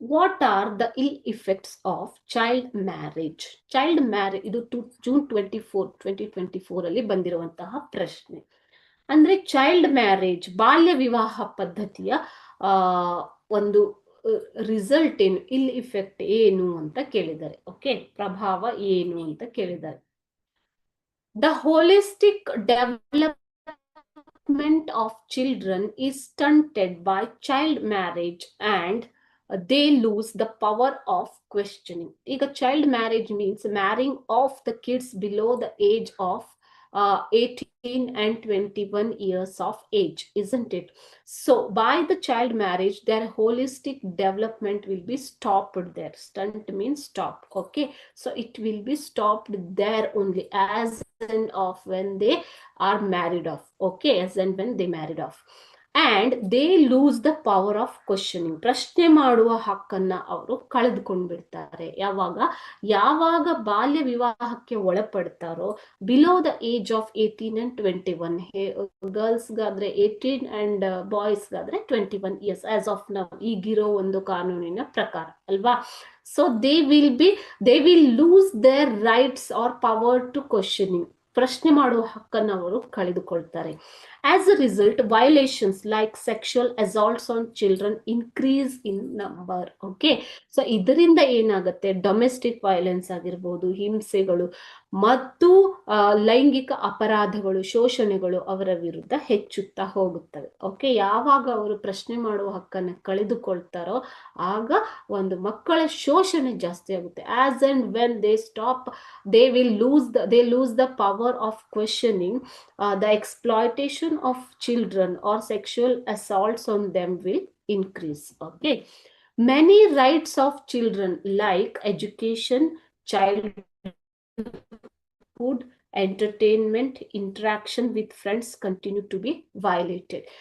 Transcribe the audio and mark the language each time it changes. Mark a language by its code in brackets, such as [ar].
[en] What are the ill effects of child marriage? [kn] Child marriage ಇದು June 24, 2024 ಅಲ್ಲಿ ಬಂದಿರುವಂತಹ ಪ್ರಶ್ನೆ. ಅಂದ್ರೆ ಚೈಲ್ಡ್ ಮ್ಯಾರೇಜ್, ಬಾಲ್ಯ ವಿವಾಹ ಪದ್ಧತಿಯ ಒಂದು ರಿಸಲ್ಟ್ ಏನು, ಇಲ್ ಇಫೆಕ್ಟ್ ಏನು ಅಂತ ಕೇಳಿದ್ದಾರೆ. ಓಕೆ, ಪ್ರಭಾವ ಏನು ಅಂತ ಕೇಳಿದ್ದಾರೆ. [en] The holistic development of children is stunted by child marriage and they lose the power of questioning. Ega child marriage means marrying off the kids below the age of 18 and 21 years of age, isn't it? So by the child marriage, their holistic development will be stopped there. Stunt means stop. Okay, so it will be stopped there only, as and of when they are married off. Okay, as and when they married off. And they lose the power of questioning. [kn] ಪ್ರಶ್ನೆ ಮಾಡುವ ಹಕ್ಕನ್ನ ಅವರು ಕಳೆದುಕೊಂಡ್ಬಿಡ್ತಾರೆ. ಯಾವಾಗ ಬಾಲ್ಯ ವಿವಾಹಕ್ಕೆ ಒಳಪಡ್ತಾರೋ, [en] below the age of 18 and 21, [kn] ಗರ್ಲ್ಸ್ಗಾದ್ರೆ 18 and ಬಾಯ್ಸ್ಗಾದ್ರೆ 21 [en] years as of now, [kn] ಈಗಿರೋ ಒಂದು ಕಾನೂನಿನ ಪ್ರಕಾರ ಅಲ್ವಾ. [en] So they will lose their rights or power to questioning. [kn] ಪ್ರಶ್ನೆ ಮಾಡುವ ಹಕ್ಕನ್ನು ಅವರು ಕಳೆದುಕೊಳ್ತಾರೆ. [en] As a result, violations like sexual assaults on children increase in number. [kn] Okay, so ಇದರಿಂದ ಏನಾಗುತ್ತೆ, ಡೊಮೆಸ್ಟಿಕ್ ವೈಲೆನ್ಸ್ ಆಗಿರ್ಬೋದು, ಹಿಂಸೆಗಳು ಮತ್ತು ಲೈಂಗಿಕ ಅಪರಾಧಗಳು, ಶೋಷಣೆಗಳು ಅವರ ವಿರುದ್ಧ ಹೆಚ್ಚುತ್ತಾ ಹೋಗುತ್ತವೆ. ಓಕೆ, ಯಾವಾಗ ಅವರು ಪ್ರಶ್ನೆ ಮಾಡುವ ಹಕ್ಕನ್ನು ಕಳೆದುಕೊಳ್ತಾರೋ ಆಗ ಒಂದು ಮಕ್ಕಳ ಶೋಷಣೆ ಜಾಸ್ತಿ ಆಗುತ್ತೆ. [en] As and when they stop, they lose the power of questioning. The exploitation of children or sexual assaults on them will increase. Okay, many rights of children like education, childhood, entertainment, interaction with friends continue to be violated.